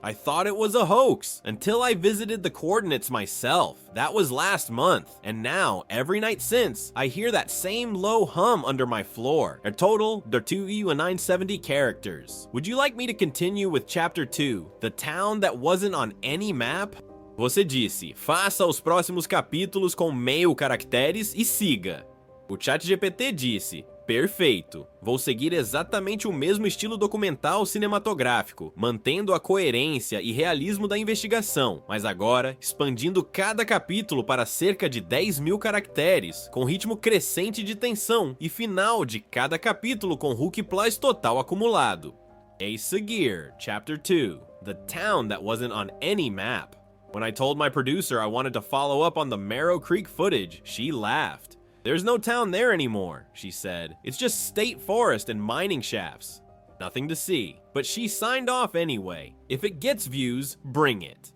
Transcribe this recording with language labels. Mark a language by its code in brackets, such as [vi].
[en] I thought it was a hoax until I visited the coordinates myself. That was last month, and now, every night since, I hear that same low hum under my floor. A total, there 970 characters. Would you like me to continue with Chapter 2, The Town That Wasn't on Any Map? [pt] Você disse, faça os próximos capítulos com meio caracteres e siga. O ChatGPT disse, perfeito. Vou seguir exatamente o mesmo estilo documental cinematográfico, mantendo a coerência e realismo da investigação, mas agora expandindo cada capítulo para cerca de 10.000 caracteres, com ritmo crescente de tensão e final de cada capítulo com hook plus total acumulado. A seguir, [en] Chapter 2, The Town That Wasn't on Any Map. When I told my producer I wanted to follow up on the Marrow Creek footage, she laughed. "There's no town there anymore," she said. "It's just state forest and mining shafts. Nothing to see." But she signed off anyway. If it gets views, bring it.